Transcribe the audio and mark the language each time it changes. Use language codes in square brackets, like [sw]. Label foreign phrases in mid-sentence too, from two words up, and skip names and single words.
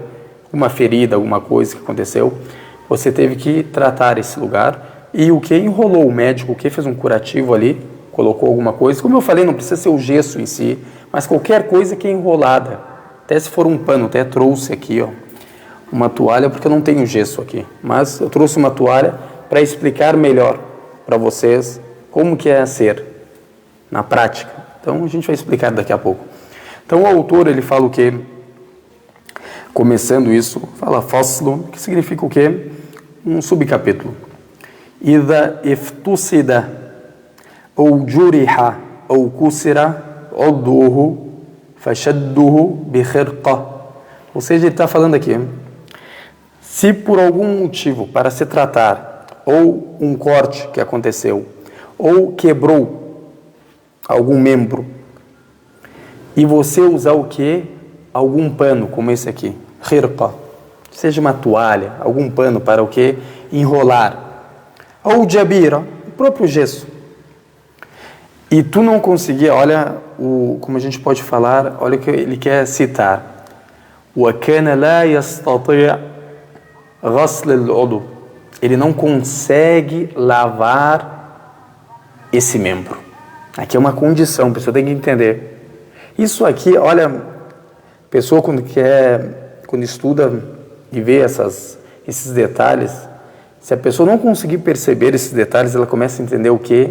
[pt] Uma ferida, alguma coisa que aconteceu, você teve que tratar esse lugar, e o que enrolou o médico, o que fez um curativo ali, colocou alguma coisa, como eu falei, não precisa ser o gesso em si, mas qualquer coisa que é enrolada, até se for um pano, até trouxe aqui, ó, uma toalha, porque eu não tenho gesso aqui, mas eu trouxe uma toalha para explicar melhor para vocês como que é ser na prática. Então a gente vai explicar daqui a pouco. Então o autor ele fala o que? Começando isso, fala faslo, que significa o quê? Um subcapítulo. [ar] إذا افتصد أو جرح أو كسر عضوه فشده بخرقة. [pt] Ou seja, ele está falando aqui, se por algum motivo para se tratar, ou um corte que aconteceu, ou quebrou algum membro, e você usar o que? Algum pano, como esse aqui, khirqa, seja uma toalha, algum pano para o que? Enrolar, ou jabira, o próprio gesso, e tu não conseguir, olha, como a gente pode falar, olha o que ele quer citar, [ar] وَكَانَ لَا يَسْتَطِيعُ غَسْلَ الْعُضُوِ, [pt] ele não consegue lavar esse membro. Aqui é uma condição, a pessoa tem que entender. Isso aqui, olha, pessoa quando estuda e vê esses detalhes, se a pessoa não conseguir perceber esses detalhes, ela começa a entender o que?